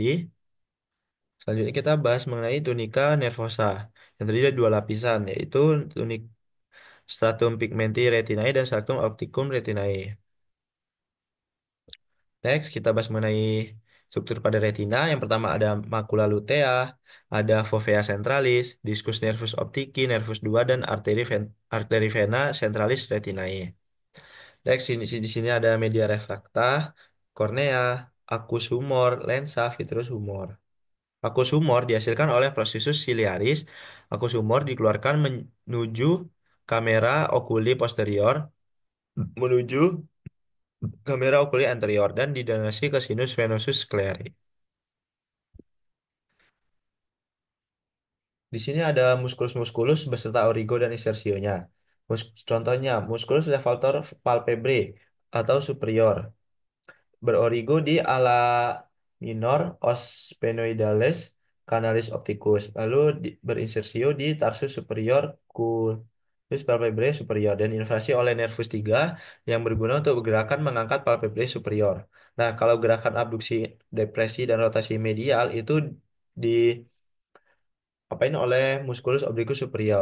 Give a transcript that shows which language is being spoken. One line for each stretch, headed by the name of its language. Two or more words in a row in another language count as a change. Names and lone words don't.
Indonesian: Selanjutnya kita bahas mengenai tunika nervosa yang terdiri dari dua lapisan yaitu tunik
Latin: stratum pigmenti retinae
Indonesian: dan
Latin: stratum opticum retinae.
Indonesian: Next kita bahas mengenai struktur pada retina. Yang pertama ada
Latin: macula lutea,
Indonesian: ada
Latin: fovea centralis, discus nervus optici,
Indonesian: nervus 2 dan arteri vena
Latin: centralis retinae.
Indonesian: Next di sini ada
Latin: media refracta,
Indonesian: kornea,
Latin: aquus humor,
Indonesian: lensa,
English: vitreous humor.
Indonesian: Vakus humor dihasilkan oleh
Latin: prosesus ciliaris.
Indonesian: Vakus humor dikeluarkan menuju
Latin: kamera okuli posterior,
Indonesian: menuju
Latin: kamera okuli anterior,
Indonesian: dan didrainasi ke
Latin: sinus venosus sclerae.
Indonesian: Di sini ada musculus beserta origo dan insersionya. Contohnya,
Latin: musculus levator palpebrae
Indonesian: atau superior. Berorigo di
Latin: ala minor os sphenoidalis canalis opticus
Indonesian: lalu berinsersio di
Latin: tarsus superior culus palpebrae superior
Indonesian: dan invasi oleh nervus 3 yang berguna untuk gerakan mengangkat palpebrae superior. Nah, kalau gerakan abduksi, depresi dan rotasi medial itu di apain oleh
Latin: musculus obliquus superior.